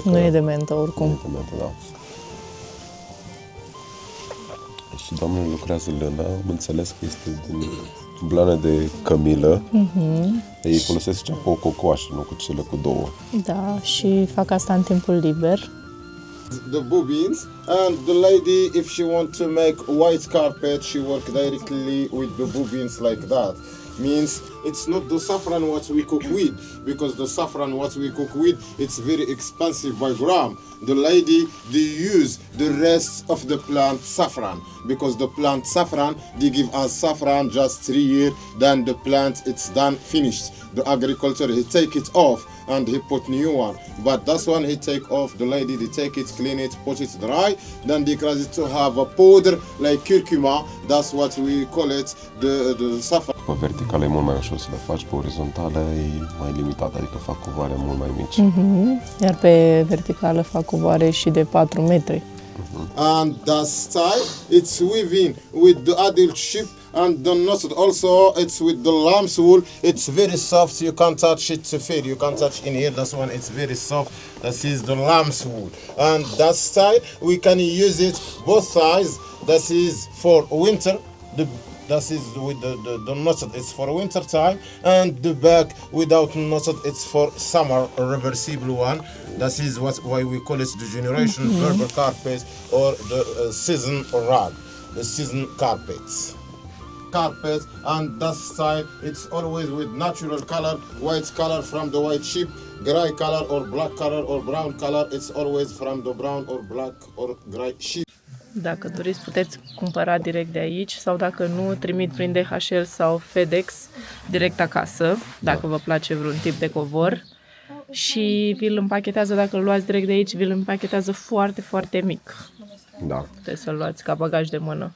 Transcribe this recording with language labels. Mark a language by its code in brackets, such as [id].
[ro] Nu e de mentă oricum. Da. Și doamnele lucrează lână, am înțeles că este din blană de cămilă. Ei folosesc cea cu o cocoașă, nu cu cele cu 2. Da, și fac asta în timpul liber. [en] The bobbins, and the lady, if she want to make white carpet, she work directly with the bobbins like that. Means it's not the saffron what we cook with, because the saffron what we cook with, it's very expensive by gram. The lady, they use the rest of the plant saffron, because the plant saffron, they give us saffron just 3 years, then the plant it's done finished. The agriculture, he take it off and he put new one, but this one he take off, the lady they take it, clean it, put it dry, then they cause it to have a powder like curcuma. That's what we call it, the saffron. [ro] Pe verticală e mult mai ușor să le faci, pe orizontală e mai limitat, adică fac cuvoare mult mai mici. Iar pe verticală fac cuvoare și de 4 metri. [en] And the style, it's weaving with the adult sheep, and the knot also it's with the lamb's wool. It's very soft, you can't touch it to feel, you can't touch in here, this one it's very soft. This is the lamb's wool, and that style we can use it both sides. This is for winter, this is with the knotted, it's for winter time, and the back without knotted, it's for summer, a reversible one. That is why we call it the generation Berber carpet, or the season rag, the season carpets. Carpet, and that style, it's always with natural color, white color from the white sheep, gray color or black color or brown color, it's always from the brown or black or gray sheep. [ro] Dacă doriți, puteți cumpăra direct de aici sau dacă nu, trimit prin DHL sau FedEx direct acasă, dacă vă place vreun tip de covor. Și vi-l împachetează, dacă îl luați direct de aici, vi-l împachetează foarte, foarte mic. Da. Puteți să-l luați ca bagaj de mână.